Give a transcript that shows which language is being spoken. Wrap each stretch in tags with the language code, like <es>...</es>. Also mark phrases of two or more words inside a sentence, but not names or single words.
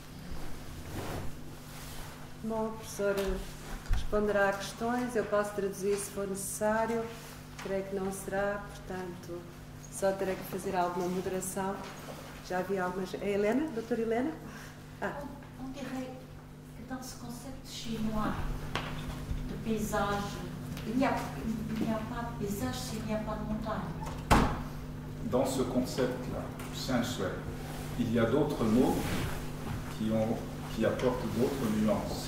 <pt>Bom, o professor responderá a questões, eu posso traduzir se for necessário, creio que não será, portanto, só terei que fazer alguma moderação. Já havia algumas... A Helena? Doutora Helena?</pt> <fr>On dirait que dans ce concept chinois de paysage, il n'y a pas de paysage s'il n'y a pas de montagne. Dans ce concept-là, sensuel, il y a d'autres mots qui apportent d'autres nuances.</fr>